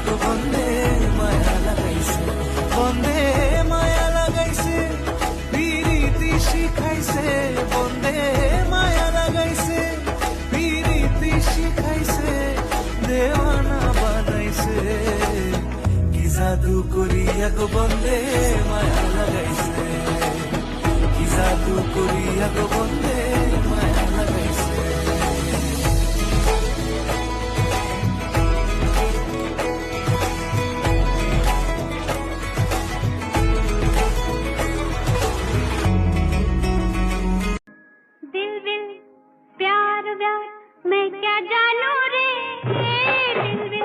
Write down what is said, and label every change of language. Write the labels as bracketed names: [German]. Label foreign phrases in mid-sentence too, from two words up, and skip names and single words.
[Bangla] গো বন্দে মায়া লাগাইছে, বন্দে মায়া লাগাইছে, পিরিতি শিখাইছে, বন্দে মায়া লাগাইছে, পিরিতি শিখাইছে, দেওয়ানা বানাইছে, কি জাদু করিয়া গো বন্দে মায়া লাগাইছে, কি জাদু করিয়া গো বন্দে মায়া লাগাইছে। [Hindi] दिल दिल प्यार व्यार मैं क्या जानू रे, दिल दिल